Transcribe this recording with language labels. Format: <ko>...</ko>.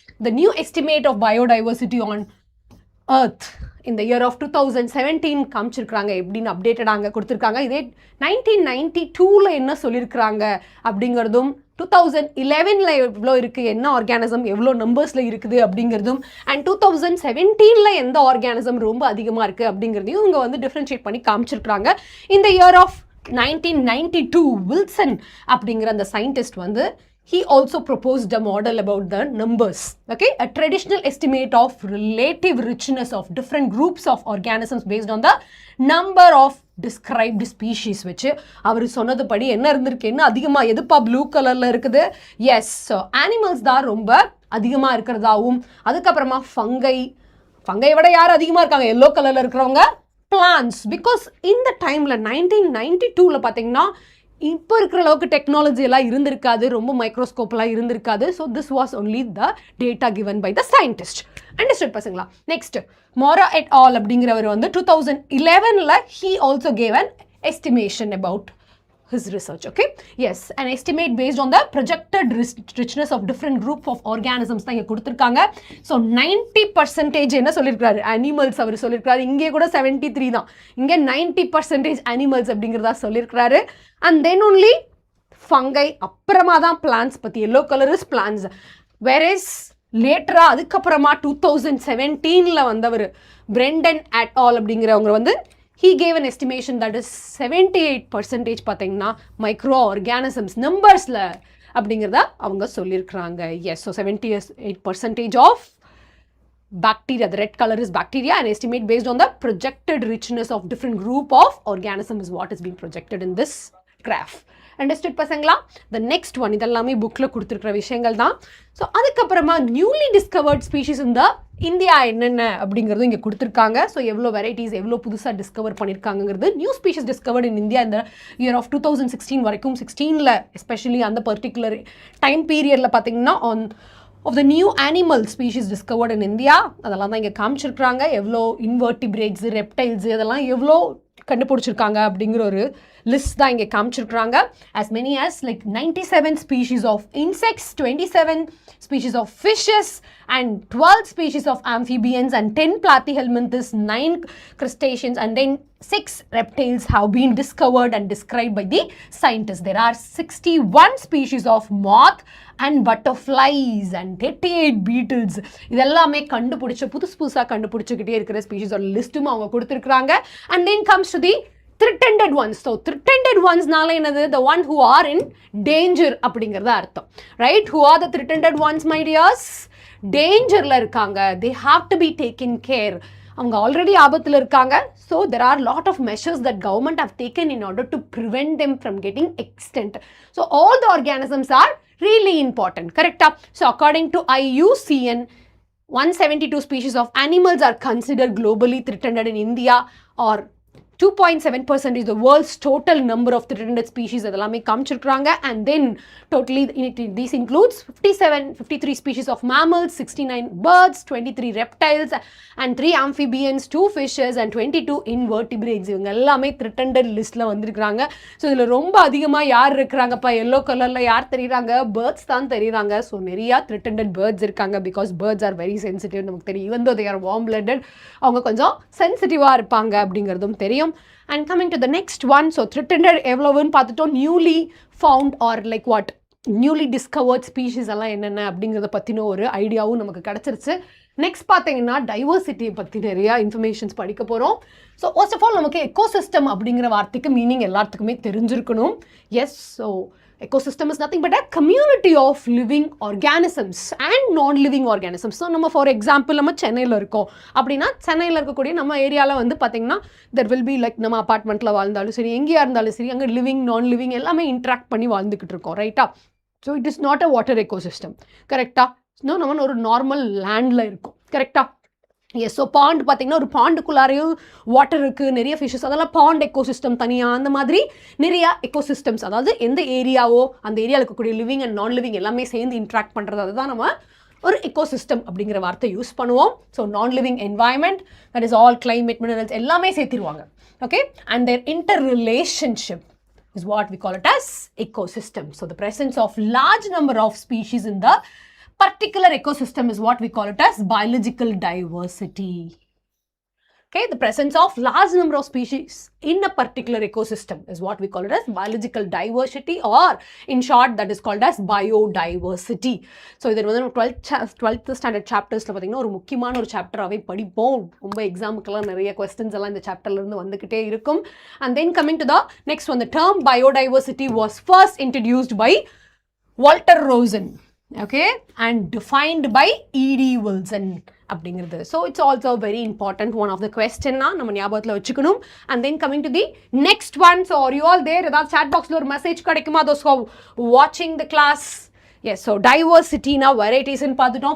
<en>the new estimate of biodiversity on Earth in the year of 2017</en> <ta>காமிச்சிருக்காங்க, எப்படின்னு அப்டேட்டடாக கொடுத்துருக்காங்க. இதே 1992ல் என்ன சொல்லியிருக்கிறாங்க அப்படிங்கிறதும் 2011ல் எவ்வளோ இருக்குது, என்ன ஆர்கானிசம் எவ்வளோ நம்பர்ஸில் இருக்குது அப்படிங்கிறதும், அண்ட் 2017ல் எந்த ஆர்கானிசம் ரொம்ப அதிகமாக இருக்குது அப்படிங்கிறதையும் இவங்க வந்து டிஃப்ரென்ஷியேட் பண்ணி காமிச்சிருக்கிறாங்க. இந்த இயர் ஆஃப் 1992 வில்சன் அப்படிங்கிற அந்த சயின்டிஸ்ட் வந்து</ta> <en>he also proposed a model about the numbers, okay, a traditional estimate of relative richness of different groups of organisms based on the number of described species.</en> <ta>வச்சு அவர் சொன்னது படி என்ன இருந்திருக்கு, என்ன அதிகமாக எதுப்பா ப்ளூ கலரில் இருக்குது, எஸ், ஸோ அனிமல்ஸ் தான் ரொம்ப அதிகமாக இருக்கிறதாவும், அதுக்கப்புறமா ஃபங்கை விட யார் அதிகமாக இருக்காங்க, எல்லோ கலரில் இருக்கிறவங்க பிளான்ஸ். பிகாஸ் இந்த டைமில் 1992ல் பார்த்தீங்கன்னா இப்போ இருக்கிற அளவுக்கு டெக்னாலஜி எல்லாம் இருந்திருக்காது, ரொம்ப மைக்ரோஸ்கோப்லாம் இருந்திருக்காது.</ta> <en>So this was only the data given by the scientist.</en> <ta>Understand பசங்களா? நெக்ஸ்ட் மோரா எட் ஆல் அப்படிங்கிறவர் வந்து 2011ல்</ta> <en>he also gave an estimation about his research. Okay, yes, an estimate based on the projected richness of different group of organisms</en> <ta>தான் இங்கே கொடுத்துருக்காங்க. So 90% என்ன சொல்லியிருக்காரு, animals அவர் சொல்லியிருக்காரு. இங்கே கூட 73 தான், இங்கே 90% அனிமல்ஸ் அப்படிங்கிறதா சொல்லியிருக்கிறாரு. அண்ட் தென் ஒன்லி ஃபங்கை, அப்புறமா தான் பிளான்ஸ் பற்றி. Yellow colour is plans. Whereas லேட்டராக அதுக்கப்புறமா 2017ல் வந்தவர் பிரெண்டன் அட் ஆல் அப்படிங்கிறவங்க வந்து</ta> <en>he gave an estimation that is 78%</en> <ta>பார்த்தீங்கன்னா மைக்ரோ ஆர்கானிசம்ஸ் நம்பர்ஸில் அப்படிங்கிறத அவங்க சொல்லியிருக்கிறாங்க.</ta> <en>Yes, so 78% of bacteria, the red color is bacteria, and estimate based on the projected richness of different group of organisms is what is being projected in this graph.</en> <ta>Understood பசங்களா? The next one, இதெல்லாமே புக்கில் கொடுத்துருக்கிற விஷயங்கள் தான். So அதுக்கப்புறமா newly discovered species இந்த India என்னென்ன அப்படிங்கிறதும் இங்கே கொடுத்துருக்காங்க. ஸோ எவ்வளோ வெரைட்டிஸ் எவ்வளோ புதுசாக discover பண்ணியிருக்காங்கிறது. New species discovered in India இந்த இயர் ஆஃப் 2016 வரைக்கும், 16ல் எஸ்பெஷலி அந்த பர்டிகுலர் டைம் பீரியடில் பார்த்தீங்கன்னா</ta> <en>of the new animal species discovered in India,</en> <ta>அதெல்லாம் தான் இங்கே காமிச்சிருக்கிறாங்க. எவ்வளோ இன்வெர்டிபிரேட்ஸு, ரெப்டைல்ஸு இதெல்லாம் எவ்வளோ கண்டுபிடிச்சிருக்காங்க அப்படிங்கிற ஒரு லிஸ்ட் தான் இங்கே காமிச்சிருக்கிறாங்க.</ta> <en>as many as like 97 species of insects, 27 species of fishes and 12 species of amphibians and 10 platyhelminthes, 9 crustaceans and then 6 reptiles have been discovered and described by the scientists. There are 61 species of moth and butterflies and 38 beetles.</en> <ta>இதெல்லாமே கண்டுபிடிச்ச புதுசாக கண்டுபிடிச்சிக்கிட்டே இருக்கிற ஸ்பீஷீஸோட லிஸ்ட்டும் அவங்க கொடுத்துருக்குறாங்க.</ta> <en>and then comes to the threatened ones. So threatened ones</en> <ta>நால என்னது,</ta> <en>the one who are in danger</en> <ta>அப்படிங்கிறத அர்த்தம்.</ta> <en>right, who are the threatened ones my dears? dangerல</en> <ta>இருக்காங்க,</ta> <en>they have to be taken care.</en> <ta>அவங்க ஆல்ரெடி ஆபத்தில் இருக்காங்க.</ta> <en>So there are lot of measures that government have taken in order to prevent them from getting extent. So all the organisms are really important.</en> <ta>கரெக்டா?</ta> <en>so according to IUCN 172 species of animals are considered globally threatened in India, or 2.7% is the world's total number of threatened species</en> <ta>அதெல்லாமே காமிச்சிருக்காங்க.</ta> <en>And then totally this includes 53 species of mammals, 69 birds, 23 reptiles and 3 amphibians, 2 fishes and 22 invertebrates.</en> <ta>இவங்க எல்லாமே threatened லிஸ்ட்ல வந்திருக்காங்க. So இதில் ரொம்ப அதிகமாக யார் இருக்கிறாங்கப்பா எல்லோ கலரில் யார் தெரியுறாங்க? பேர்ட்ஸ் தான் தெரியுறாங்க. ஸோ நிறையா threatened பேர்ட்ஸ் இருக்காங்க.</ta> <en>Because birds are very sensitive.</en> <ta>நமக்கு தெரியும்.</ta> <en>even though they are warm blooded,</en> <ta>அவங்க கொஞ்சம் சென்சிட்டிவாக இருப்பாங்க அப்படிங்கிறதும் தெரியும்.</ta> <en>And coming to the next one, so threatened</en> <ta>எவ்வளவுன்னு பார்த்துட்டோம். Newly found R like what newly discovered species எல்லாம் என்னென்ன அப்படிங்கிறத பற்றின ஒரு ஐடியாவும் நமக்கு கிடச்சிருச்சு. நெக்ஸ்ட் பார்த்தீங்கன்னா டைவர்சிட்டியை பற்றி நிறையா இன்ஃபர்மேஷன்ஸ் படிக்க போகிறோம். ஸோ ஃபர்ஸ்ட் ஆஃப் ஆல் நமக்கு எக்கோசிஸ்டம் அப்படிங்கிற வார்த்தைக்கு மீனிங் எல்லாத்துக்குமே தெரிஞ்சிருக்கணும்.</ta> <en>Yes, so ecosystem is nothing but a community of living organisms and non-living organisms.</en> <ta>So நம்ம ஃபார் எக்ஸாம்பிள் நம்ம சென்னையில் இருக்கோம் அப்படின்னா சென்னையில் இருக்கக்கூடிய நம்ம ஏரியாவில் வந்து பார்த்தீங்கன்னா</ta> <en>there will be like</en> <ta>நம்ம அப்பார்ட்மெண்ட்டில் வாழ்ந்தாலும் சரி, எங்கேயா இருந்தாலும் சரி, அங்கே லிவிங் நான் லிவிங் எல்லாமே இன்ட்ராக்ட் பண்ணி வாழ்ந்துக்கிட்டு இருக்கோம்.</ta> <en>ரைட்டா? So it is not a water ecosystem. கரெக்டா?</en> <ta>நம்ம ஒரு நார்மல் லேண்டில் இருக்கும். கரெக்டா? எஸ். ஸோ பாண்ட் பார்த்தீங்கன்னா ஒரு பாண்டுக்குள்ளாரையும் வாட்டர் இருக்குது, நிறைய ஃபிஷஸ், அதெல்லாம் பாண்ட் எக்கோசிஸ்டம் தனியாக. அந்த மாதிரி நிறையா எக்கோசிஸ்டம்ஸ், அதாவது எந்த ஏரியாவோ அந்த ஏரியாவில் இருக்கக்கூடிய லிவிங் அண்ட் நான் லிவிங் எல்லாமே சேர்ந்து இன்ட்ராக்ட் பண்ணுறது, அதுதான் நம்ம ஒரு எக்கோசிஸ்டம் அப்படிங்கிற வார்த்தை யூஸ் பண்ணுவோம்.</ta> <en>so non living environment, that is all climate, minerals</en> <ta>எல்லாமே சேர்த்திருவாங்க.</ta> <en>Okay, and their interrelationship is what we call it as ecosystem. So the presence of large number of species in the particular ecosystem is what we call it as biological diversity. Okay, the presence of large number of species in a particular ecosystem is what we call it as biological diversity, or in short that is called as biodiversity.</en> <ta>So இதர் வந்து 12th standard chaptersல பார்த்தீங்கன்னா ஒரு முக்கியமான ஒரு சாப்டராகவே படிப்போம். ரொம்ப எக்ஸாமுக்கெல்லாம் நிறைய questions எல்லாம் இந்த சாப்டர்லேருந்து வந்துக்கிட்டே இருக்கும்.</ta> <en>And then coming to the next one, the term biodiversity was first introduced by Walter Rosen. Okay, and defined by E.D. Wilson அப்படிங்கிறது. So it's also very important one of the கொஸ்டின்னா</en> <ta>நம்ம ஞாபகத்தில் வச்சுக்கணும்.</ta> <en>And then coming to the next one, so are you all there?</en> <ta>ஏதாவது chat பாக்ஸில் ஒரு message கிடைக்குமா?</ta> <en>Those who வாட்சிங் த class. S, so</en> <ta>டைவர்சிட்டினா வெரைட்டிஸ்ன்னு பார்த்துட்டோம்.</ta>